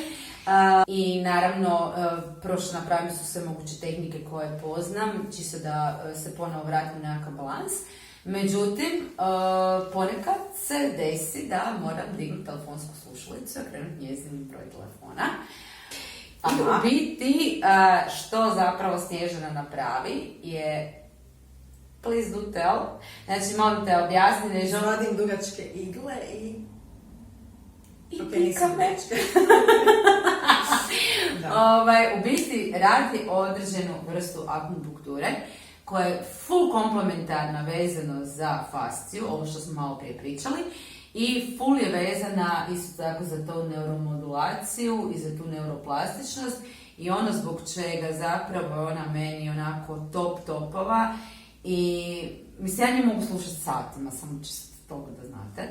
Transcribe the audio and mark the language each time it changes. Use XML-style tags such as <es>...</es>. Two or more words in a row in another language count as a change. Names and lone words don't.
<hr>I naravno, napravim su sve moguće tehnike koje poznam, čisto da se ponovo vratim na nekakav balans. Međutim, ponekad se desi da moram dignuti telefonsku slušalicu i krenuti njezin broj telefona. I u biti, što zapravo Snježana napravi je</hr> <en>please do tell.</en> <hr>Znači, molim te objasni nešto. Vadim dugačke igle i pika me. U biti radi određenu vrstu akupunkture koja je full komplementarna vezano za fasciju, ovo što smo malo prije pričali, i full je vezana isto tako za tu neuromodulaciju i za tu neuroplastičnost i ono zbog čega zapravo ona meni onako topova i mislim ja nju mogu slušati satima, samo čisto toga da znate.</hr>